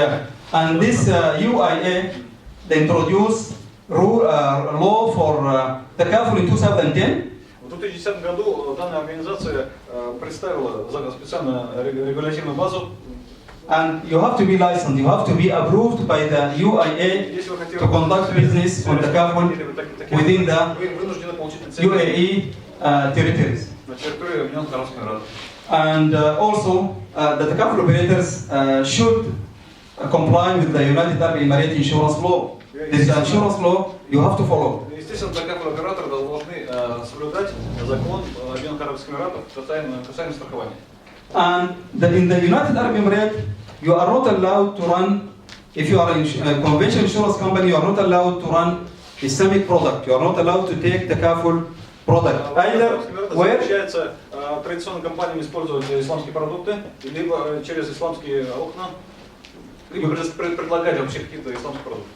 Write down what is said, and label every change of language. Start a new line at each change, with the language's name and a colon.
English: Yeah, and this UIA, they introduced law for takaful in 2010.
Russian: В 2010 году данная организация представила специальную регулятивную базу.
English: And you have to be licensed, you have to be approved by the UIA to conduct business on takaful within the UAE territories.
Russian: На территории Объединенных Арабских Эмиратов.
English: And also, the takaful operators should comply with the United Arab Emirates insurance law. This insurance law you have to follow.
Russian: Естественно, такие операторы должны соблюдать закон Объединенных Арабских Эмиратов касаемо страхования.
English: And in the United Arab Emirates, you are not allowed to run, if you are a conventional insurance company, you are not allowed to run Islamic product. You are not allowed to take takaful product. Either where
Russian: традиционным компаниям использовать исламские продукты, либо через исламские окна, либо предлагать вообще какие-то исламские продукты.